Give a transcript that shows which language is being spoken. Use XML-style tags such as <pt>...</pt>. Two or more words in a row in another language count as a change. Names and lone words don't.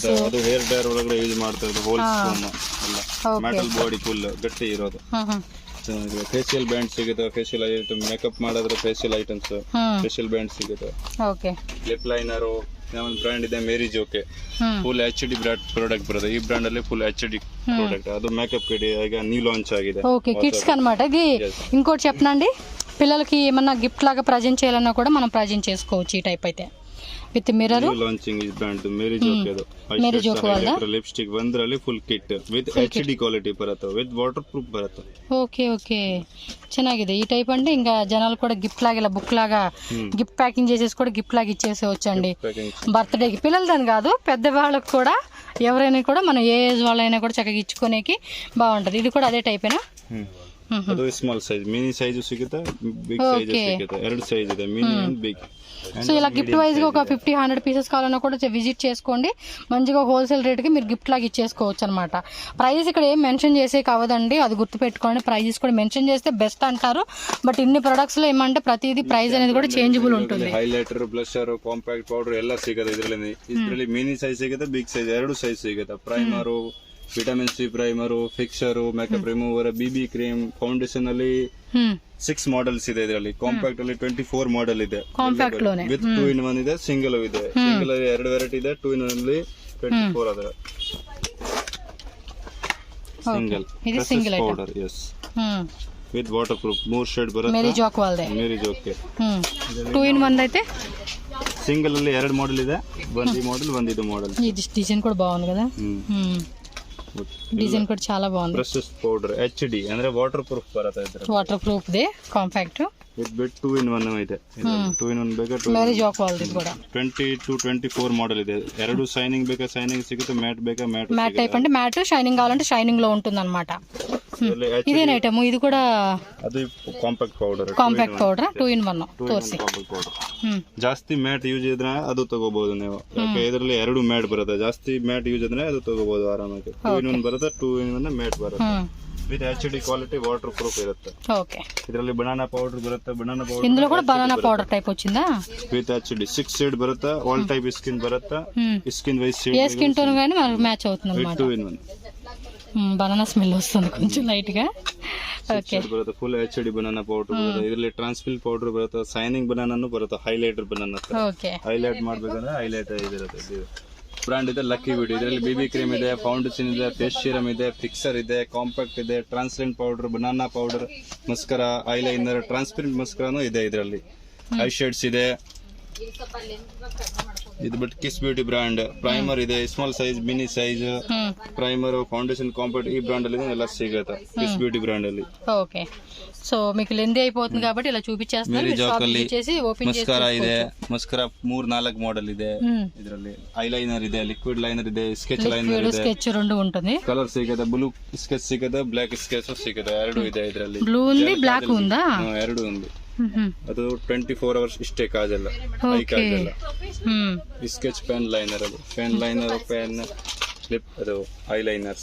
<kn>ಅದು</kn> <en>hair dryer</en> <kn>ಒಳಗಡೆ ಯೂಸ್ ಮಾಡ್ತಾ ಇರೋದು</kn> <en>holes foam</en> <kn>ಎಲ್ಲ</kn> <en>metal body full</en> <kn>ಗಟ್ಟಿ ಇರೋದು.</kn> <en>facial band</en> <kn>ಸಿಗುತ್ತೆ</kn> <en>facial item makeup</en> <kn>ಮಾಡಿದ್ರೆ</kn> <en>facial items facial band</en> <kn>ಸಿಗುತ್ತೆ. ಓಕೆ</kn> <en>lip liner</en> <kn>ಒಂದು ಬ್ರ್ಯಾಂಡ್ ಇದೆ ಮೇರಿ ಜೋಕೆ</kn> <en>full HD product</en> <kn>ಬರುತ್ತೆ. ಈ ಬ್ರ್ಯಾಂಡ್ ಅಲ್ಲಿ</kn> <en>full HD product</en> <kn>ಅದು</kn> <en>makeup kit</en> <kn>ಈಗ</kn> <en>new launch</en> <kn>ఆಗಿದೆ.</kn> <en>okay kids</en> <te>అన్నమాట. ఇది ఇంకోటి చెప్పనండి పిల్లలకి ఏమన్నా గిఫ్ట్ లాగా ప్రజెంట్ చేయాలన్నా కూడా మనం ప్రజెంట్ చేసుకోవచ్చు ఈ టైప్ అయితే</te> <en>with mirror.</en> <kn>లాంచింగ్ ఈ బ్రాండ్ ಮೇರಿ ಜೋಕೆ ಅದು ಮೇರಿ ಜೋಕೆ ವಾಲ್ದ ಲಿಪ್ಸ್ಟಿಕ್ ಒಂದರಲ್ಲಿ</kn> <en>full kit with HD quality</en> <kn>ಬರುತ್ತೆ</kn> <en>with water proof</en> <kn>ಬರುತ್ತೆ.</kn> <en>okay okay</en> <te>ಚೆನ್ನಾಗಿದೆ ఈ టైప్ అంటే ఇంకా జనాలు కూడా గిఫ్ట్ లాగా ఇలా బుక్ లాగా</te> <en>gift packing</en> <te>చేసేసి కూడా గిఫ్ట్ లాగా ఇచ్చేసేవచ్చండి బర్త్డేకి. పిల్లలదని కాదు పెద్దవాళ్ళకి కూడా ఎవరైనా కూడా మనం ఏ ఏజ్ వాళ్ళైనా కూడా చక్కగా ఇచ్చుకోనేకి బాగుంటది. ఇది కూడా అదే టైపేనా?</te> <kn>ಅದು</kn> <en>small size mini size</en> <kn>ಸಿಗುತ್ತೆ</kn> <en>big size</en> <kn>ಸಿಗುತ್ತೆ ಎರಡು ಸೈಜ್ ಇದೆ</kn> <en>mini and big.</en> <te>సో ఇలా</te> <en>gift wise</en> <te>గా ఒక 50-100 పీసెస్ కావాలన్నా కూడా విజిట్ చేసుకోండి. మంచిగా</te> <en>wholesale rate</en> <te>కి మీరు గిఫ్ట్ లాగా ఇచ్చేసుకోవచ్చు అనమాట. ప్రైస్ ఇక్కడ ఏం మెన్షన్ చేసే కావదండి అది గుర్తుపెట్టుకోండి. ప్రైజెస్ కూడా మెన్షన్ చేస్తే బెస్ట్ అంటారు బట్ ఇన్ని ప్రొడక్ట్స్ లో ఏమంటే ప్రతిదీ ప్రైస్ అనేది కూడా చేంజబుల్ ఉంటుంది.</te> <en>highlighter blusher compact powder</en> <kn>ಎಲ್ಲ ಸಿಗುತ್ತೆ ಇದರಲ್ಲಿ</kn> <en>mini size</en> <kn>ಸಿಗುತ್ತೆ</kn> <en>big size</en> <kn>ಎರಡು ಸೈಜ್ ಸಿಗುತ್ತೆ.</kn> <en>primer vitamin C primer fixer makeup remover BB cream foundation</en> <kn>ಅಲ್ಲಿ 6 ಮಾಡೆಲ್ಸ್ ಇದೆ. ಇದರಲ್ಲಿ ಕಾಂಪ್ಯಾಕ್ಟ್ ಅಲ್ಲಿ 24 ಮಾಡೆಲ್ ಇದೆ</kn> <en>with 2 in 1</en> <kn>ಇದೆ ಸಿಂಗಲ್ ಇದೆ. ಸಿಂಗಲ್ ಅಲ್ಲಿ 2 ವೆರೈಟಿ ಇದೆ 2 in 1 ಅಲ್ಲಿ 24 ಅದರ ಸಿಂಗಲ್ ಇದು ಸಿಂಗಲ್</kn> <en>powder is with water proof 3 shade</en> <kn>ಬರುತ್ತೆ. ಮೇರಿ ಜೋಕ್ ವಾಲ್ದೆ ಮೇರಿ ಜೋಕೆ</kn> <te>2 in 1 అయితే</te> <kn>ಸಿಂಗಲ್ ಅಲ್ಲಿ 2 ಮಾಡೆಲ್ ಇದೆ ಒಂದು ಈ ಮಾಡೆಲ್ ಒಂದು ಇದು ಮಾಡೆಲ್.</kn> <te>ఈ డిజైన్ కూడా బాగుంది కదా డిజైన్ కూడా చాలా బాగుంది.</te> <en>brushes powder HD</en> <kn>ಅಂದ್ರೆ</kn> <en>water proof</en> <kn>ಬರುತ್ತೆ ಇದರಲ್ಲಿ</kn> <en>water proof</en> <te>దే కాంపాక్ట్</te> <en>with bit 2 in 1</en> <kn>ಇದೆ. 2 in 1 ಬೇಕಾ 2 ಮೇರಿ ಜೋಕ್ ವಾಲ್ದೆ ಕೂಡ 20 to 24 ಮಾಡೆಲ್ ಇದೆ. ಎರಡು ಶೈನಿಂಗ್ ಬೇಕಾ ಶೈನಿಂಗ್ ಸಿಗುತ್ತೆ ಮ್ಯಾಟ್ ಬೇಕಾ ಮ್ಯಾಟ್</kn> <en>matte type</en> <te>అంటే మ్యాట్ షైనింగ్ కావాలంటే షైనింగ్ లో ఉంటుంది అనమాట. ఇదేన ఐటమ్ ఇది కూడా</te> <kn>ಅದು ಕಾಂಪ್ಯಾಕ್ಟ್ ಪೌಡರ್ 2 in 1 ತೋರಿಸಿ. ಜಾಸ್ತಿ</kn> <en>matte use</en> <kn>ಇದ್ರೆ ಅದು ತಗೋಬಹುದು ನೀವು. ಯಾಕೆ ಇದರಲ್ಲಿ 2 ಮ್ಯಾಟ್ ಬರುತ್ತೆ ಜಾಸ್ತಿ</kn> <en>matte use</en> <kn>ಇದ್ರೆ ಅದು ತಗೋಬಹುದು ಆರಾಮಾಗಿ. 2 in 1 ಬರುತ್ತೆ 2 in 1 ಮ್ಯಾಟ್ ಬರುತ್ತೆ</kn> <en>with HD quality water proof</en> <kn>ಇರುತ್ತೆ.</kn> <te>ఓకే</te> <kn>ಇದರಲ್ಲಿ</kn> <en>banana powder</en> <kn>ಬರುತ್ತೆ</kn> <en>banana powder</en> <te>ఇందులో కూడా</te> <en>banana powder type</en> <te>వచ్చిందా</te> <en>with HD 6 shade</en> <kn>ಬರುತ್ತೆ</kn> <en>all type skin</en> <kn>బರುತ್ತೆ</kn> <en>skin wise shade</en> <te>ఏ</te> <en>skin tone</en> <te>గానీ మనకు మ్యాచ్ అవుతుంది అన్నమాట. 2 in 1</te> <en>banana smell</en> <te>వస్తుంది కొంచెం లైట్ గా. ఓకే</te> <kn>ಬರುತ್ತೆ</kn> <en>full HD banana powder</en> <kn>ಬರುತ್ತೆ. ಇದರಲ್ಲಿ</kn> <en>transpil powder</en> <kn>ಬರುತ್ತೆ ಶೈನಿಂಗ್ ಬನಾನಾನು ಬರುತ್ತೆ</kn> <en>highlighter banana</en> <kn>ಓಕೆ ಹೈಲೈಟ್ ಮಾಡ್ಬೇಕಂದ್ರೆ ಹೈಲೈಟ್ ಇದಿರುತ್ತೆ. ಬ್ರಾಂಡ್ ಇದೆ ಲಕ್ಕಿ ಬ್ಯೂಟಿ. ಇದರಲ್ಲಿ</kn> <en>BB cream</en> <kn>ಇದೆ ಫೌಂಡೇಶನ್ ಇದೆ</kn> <en>face serum</en> <kn>ಇದೆ ಫಿಕ್ಸರ್ ಇದೆ ಕಾಂಪ್ಯಾಕ್ಟ್ ಇದೆ</kn> <en>translent powder banana powder mascara eyeliner transparent</en> <kn>ಮಸ್ಕರಾನು ಇದೆ. ಇದರಲ್ಲಿ</kn> <en>eye shades</en> <kn>ಇದೆ. ಇದು ಬಿಟ್ಟು ಕಿಸ್ ಬ್ಯೂಟಿ ಬ್ರಾಂಡ್ ಪ್ರೈಮರ್ ಇದೆ</kn> <en>small size mini size primer foundation compact</en> <kn>ಈ ಬ್ರಾಂಡ್ ಅಲ್ಲಿ ಎಲ್ಲ ಸಿಗುತ್ತೆ ಕಿಸ್ ಬ್ಯೂಟಿ బ్రాండ్ ಅಲ್ಲಿ.</kn> <en>okay so</en> <te>మీకు లెంది అయిపోతుంది కాబట్టి ఇలా చూపించేస్తున్నారు.</te> <kn>ಮೇರಿ ಜೋಕ್ ಅಲ್ಲಿ</kn> <te>ఓపెన్</te> <kn>ಮಸ್ಕರಾ ಇದೆ ಮಸ್ಕರಾ 3-4 ಮಾಡೆಲ್ ಇದೆ. ಇದರಲ್ಲಿ ಐಲೈನರ್ ಇದೆ</kn> <en>liquid liner</en> <kn>ಇದೆ</kn> <en>sketch liner</en> <kn>ಇದೆ</kn> <te>స్కెచ్ రెండు ఉంటుంది.</te> <kn>ಕಲರ್ ಸಿಗುತ್ತೆ</kn> <en>blue sketch</en> <kn>ಸಿಗುತ್ತೆ</kn> <en>black sketch</en> <kn>ಸಿಗುತ್ತೆ ಎರಡು ಇದೆ. ಇದರಲ್ಲಿ</kn> <te>ಬ್ಲೂ ఉంది ಬ್ಲಾಕ್ ఉందా</te> <kn>ಎರಡು ఉంది. ಅದು 24 hours ಇಷ್ಟೇ ಕಾಜಲ್ಲ ಹೈ ಕಾಜಲ್ಲ</kn> <en>sketch pen liner</en> <kn>ಅದು</kn> <en>pen liner pen lip</en> <kn>ಅದು ಐಲೈನರ್ಸ್.</kn>